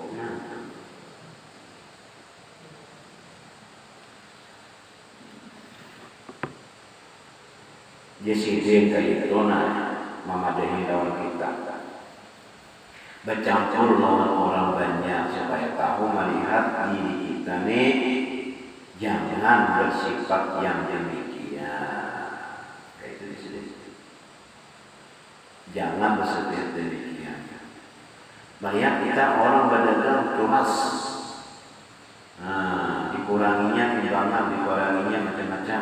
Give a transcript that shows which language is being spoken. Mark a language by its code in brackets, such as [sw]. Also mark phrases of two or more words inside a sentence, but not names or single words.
[bjn] Jadi kayak itu nah memadahi lawan kita, bercampur lawan orang banyak supaya tahu melihat diri kita nih jangan bersifat yang demikian. Kayak itu disini. Jangan bersifat demikian. Melihat kita orang berdagang kelas, dikuranginya timbangan, dikuranginya macam-macam.